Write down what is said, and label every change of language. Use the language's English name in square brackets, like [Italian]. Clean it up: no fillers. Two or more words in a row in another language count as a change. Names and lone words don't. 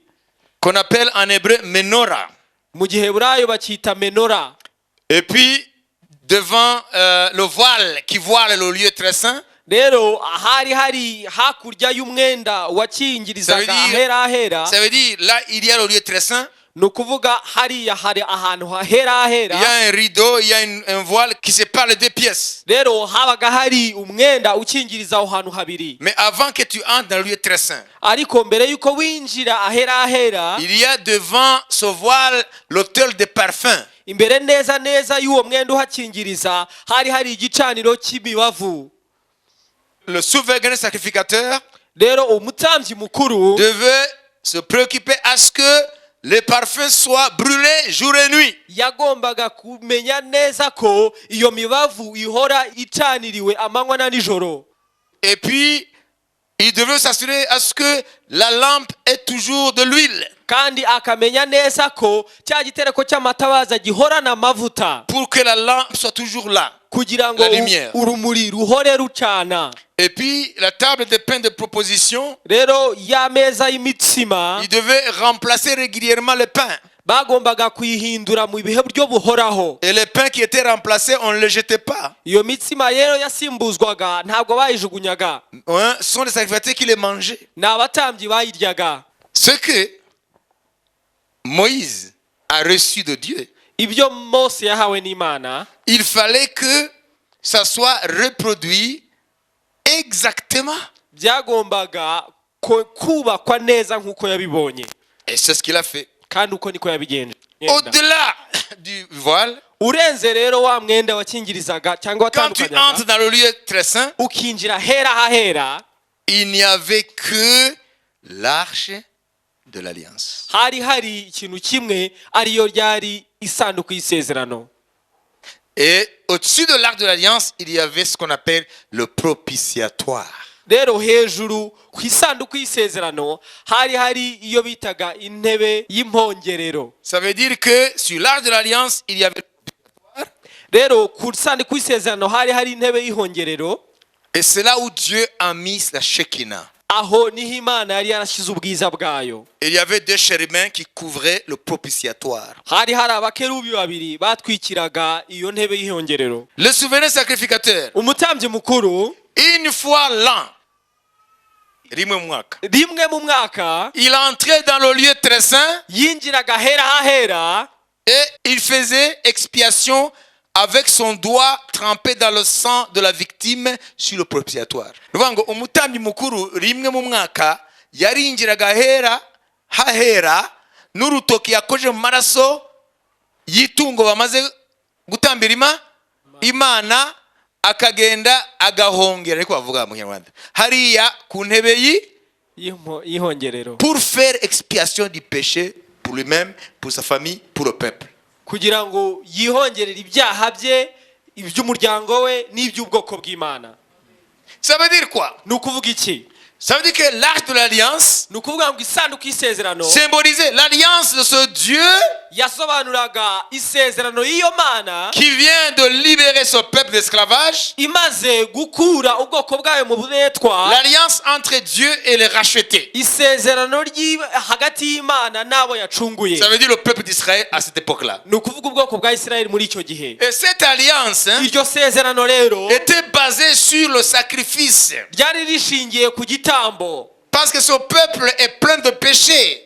[French] Qu'on appelle en hébreu menorah. [Kinyarwanda] mu giheburayo bacyita menora. [French] Et puis, devant le voile qui voile le lieu très saint, [Kinyarwanda] Rero hari hakurya y'umwenda wakingirizaga ahera [French] ça veut dire là, il y a le lieu très saint. [Kinyarwanda] ni ukuvuga hariya hari ahantu hahera [French] Il y a un rideau, il y a un voile qui sépare les deux pièces. [Kinyarwanda] rero habaga hari umwenda ukingiriza aho hantu habiri. [French] Mais avant que tu entres dans le lieu très saint, [Kinyarwanda] Ariko mbere yuko winjira ahera [French] il y a devant ce voile l'autel de parfum. [Kinyarwanda] imbere neza y'uwo mwenda uhakingiriza hari igicaniro cy'imibavu. [French] Le souverain sacrificateur [Kinyarwanda] Rero umutambyi mukuru [French] devait se préoccuper à ce que les parfums soient brûlés jour et nuit. [Kinyarwanda] yagombaga kumenya neza ko iyo mibavu ihora icaniriwe amanywa na nijoro. [French] Et puis, il devait s'assurer à ce que la lampe ait toujours de l'huile [Kinyarwanda] Kandi akamenya neza ko cya gitereko cy'amatabaza gihorana amavuta [French] pour que la lampe soit toujours là. [Kinyarwanda] kugira ngo [French] La lumière. [Kinyarwanda] urumuri ruhore rucana. [French] Et puis, la table de pain de proposition, [Kinyarwanda] Rero ya meza y'imitsima [French] il devait remplacer régulièrement le pain. [Kinyarwanda] bagombaga kuyihindura mu bihe buryo buhoraho. [French] Et les pains qui étaient remplacés, on ne les jetait pas. [Kinyarwanda] Iyo mitsima rero yasimbuzwaga ntabwo bayijugunyaga, [French] Hein? Ce sont les sacrificateurs qui les mangeaient. [Kinyarwanda] ni abatambyi bayiryaga. [French] Ce que Moïse a reçu de Dieu, [Kinyarwanda] Ibyo Mose yahawe n'Imana [French] il fallait que ça soit reproduit exactement. [Kinyarwanda] byagombaga kubakwa neza nk'uko yabibonye, [French] Et c'est ce qu'il a fait. [Kinyarwanda] kandi uko niko yabigenje. [French] Au-delà du voile, [Kinyarwanda] Urenze rero wa mwenda wakingirizaga cyangwa [French] quand tu entres [Kinyarwanda] watandukanyaga [French] dans le lieu très saint, [Kinyarwanda] ukinjira hera hahera, [French] il n'y avait que l'arche de l'alliance. [Kinyarwanda] hari ikintu kimwe, ariyo ryari isanduku y'isezerano. [French] Et au-dessus de l'arche de l'alliance, il y avait ce qu'on appelle le propitiatoire. [Kinyarwanda] Rero hejuru ku isanduku y'isezerano hari iyo bitaga intebe y'impongerero. [French] Ça veut dire que sur l'arche de l'alliance, il y avait... [Kinyarwanda] Rero ku isanduku y'isezerano hari intebe y'ihongerero. [French] Et c'est là où Dieu a mis la Shekinah. [Kinyarwanda] Aho niho Imana yari yarashyize ubwiza bwayo. [French] Il y avait 2 chérubins qui couvraient le propitiatoire. [Kinyarwanda] Hari abakerubi babiri batwikiraga iyo ntebe y'ihongerero. [French] Le souverain sacrificateur, [Kinyarwanda] Umutambyi mukuru [French] une fois l'an, [Kinyarwanda] rimwe mu mwaka, rimwe mu mwaka [French] il entrait dans le lieu très saint [Kinyarwanda] yinjiraga hera hahera [French] et il faisait expiation avec son doigt trempé dans le sang de la victime sur le propitiatoire. [Kinyarwanda] Ngo umutambyi mukuru rimwe mu mwaka yarinjiraga hera hahera n'urutoki yakoje mu maraso y'itungo bamaze gutambira Imana, akagenda agahongera, ariko bavuga mu Kinyarwanda hariya ku ntebe y'ihongerero, [French] pour faire expiation du péché pour lui-même, pour sa famille, pour le peuple. [Kinyarwanda] kugira ngo yihongerere ibyaha bye, iby'umuryango we n'iby'ubwoko bw'Imana. [French] Ça veut dire quoi? [Kinyarwanda] Ni ukuvuga iki? [French] Ça veut dire que l'arche de l'alliance [Kinyarwanda] Ni ukuvuga ngo isanduku y'isezerano [French] symbolisait l'alliance de ce Dieu [Kinyarwanda] yasobanuraga isezerano y'iyo mana [French] qui vient de libérer son peuple d'esclavage, [Kinyarwanda] imaze gukura ubwoko bwayo mu buretwa. [French] l'alliance entre Dieu et les rachetés. [Kinyarwanda] Isezerano hagati y'Imana n'abo yacunguye. [French] Ça veut dire le peuple d'Israël à cette époque-là. [Kinyarwanda] Ni ukuvuga ubwoko bwa Isirayeli muri icyo gihe. [French] Et cette alliance [Kinyarwanda] Iryo sezerano rero [French] était basée sur le sacrifice. [Kinyarwanda] ryari rishingiye ku gitambo. [French] Parce que ce peuple est plein de péchés.